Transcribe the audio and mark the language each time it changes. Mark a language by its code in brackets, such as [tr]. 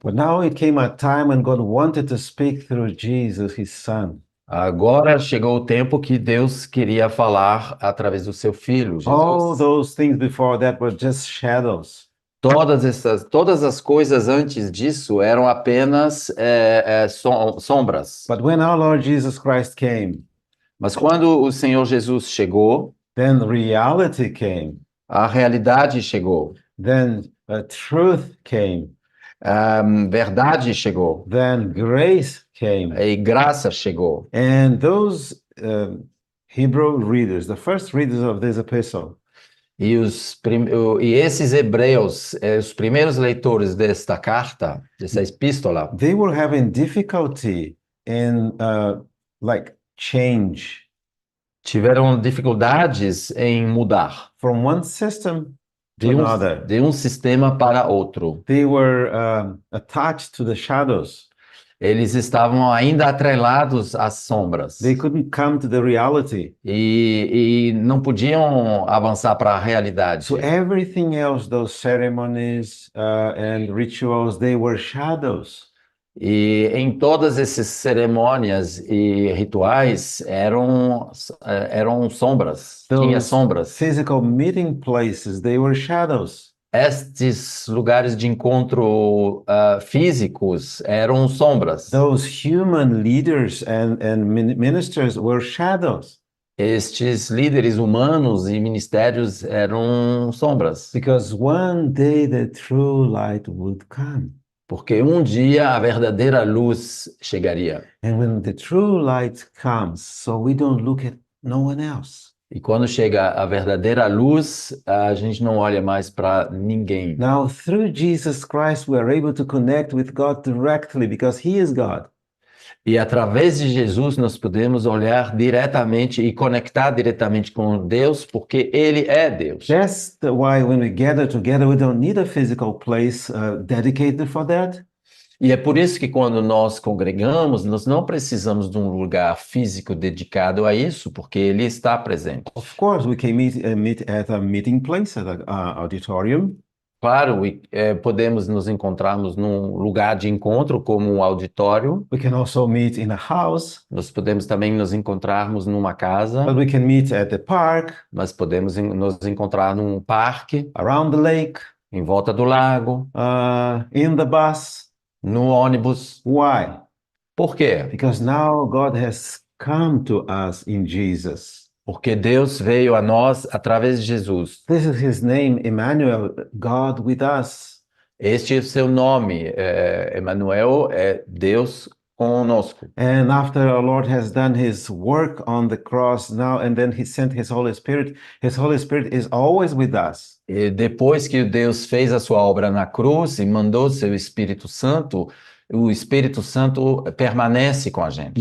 [en] But now it came a time when God wanted to speak through Jesus, his son. [pt] Agora chegou o tempo que Deus queria falar através do seu filho, Jesus. [en] All those things before that were just shadows. [pt] Todas as coisas antes disso eram apenas sombras. [en] But when our Lord Jesus Christ came, [pt] mas quando o Senhor Jesus chegou, [en] then reality came. [pt] A realidade chegou. [en] Then truth came. [pt] Verdade chegou. [en] Then grace came. [pt] E graça chegou. [en] And those Hebrew readers, the first readers of this epistle, [pt] e esses hebreus, os primeiros leitores desta carta, dessa epístola, [en] they were having difficulty in change. [pt] Tiveram dificuldades em mudar. [en] From one system to another. [pt] De um sistema para outro. [en] They were attached to the shadows. [pt] Eles estavam ainda atrelados às sombras. [en] They couldn't come to the reality. [pt] E não podiam avançar para a realidade. [en] So everything else, those ceremonies and rituals, they were shadows. [pt] E em todas essas cerimônias e rituais eram sombras. Tinha sombras. [en] Physical meeting places, they were shadows. [pt] Estes lugares de encontro físicos eram sombras. [en] Those human leaders and ministers were shadows. [pt] Estes líderes humanos e ministérios eram sombras. [en] Because one day the true light would come. [pt] Porque um dia a verdadeira luz chegaria. [en] And when the true light comes, so we don't look at no one else. [pt] E quando chega a verdadeira luz, a gente não olha mais para ninguém. [en] Now, through Jesus Christ, we are able to connect with God directly because He is God. [pt] E através de Jesus nós podemos olhar diretamente e conectar diretamente com Deus, porque Ele é Deus. [en] That's why when we gather together, we don't need a physical place dedicated for that. [pt] E é por isso que quando nós congregamos, nós não precisamos de um lugar físico dedicado a isso, porque Ele está presente. [en] Of course, we can meet at a meeting place, at an auditorium. [pt] Claro, podemos nos encontrarmos num lugar de encontro, como um auditório. [en] We can also meet in a house, [pt] Nós podemos também nos encontrarmos numa casa, [en] but we can meet at the park, [pt] mas podemos nos encontrar num parque, [en] around the lake, [pt] em volta do lago, [en] in the bus. [pt] no ônibus. [en] Why? [pt] Por quê? [en] Because now God has come to us in Jesus. [pt] Porque Deus veio a nós através de Jesus. [en] This is His name, Emmanuel, God with us. [pt] Este é o seu nome, Emmanuel, é Deus conosco. [en] And after our Lord has done His work on the cross now, and then He sent His Holy Spirit is always with us. [pt] E depois que Deus fez a sua obra na cruz e mandou seu Espírito Santo, o Espírito Santo permanece com a gente.